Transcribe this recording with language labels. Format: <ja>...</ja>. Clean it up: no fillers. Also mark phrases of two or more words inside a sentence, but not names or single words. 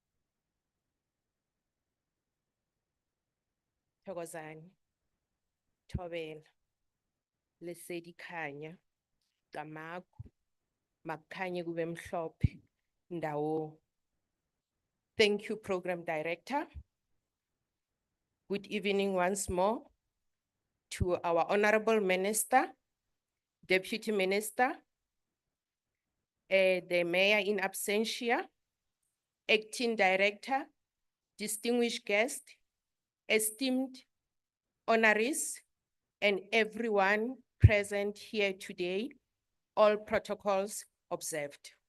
<zu>Thokozani, Thobela, Lesedi Khanya, Gamaku, Makhanye kube mhlophe, Ndawo.</zu> <en>Thank you, Program Director. Good evening once more to our Honorable Minister, Deputy Minister, the Mayor in absentia, Acting Director, distinguished guest, esteemed honorees, and everyone present here today, all protocols observed.</en>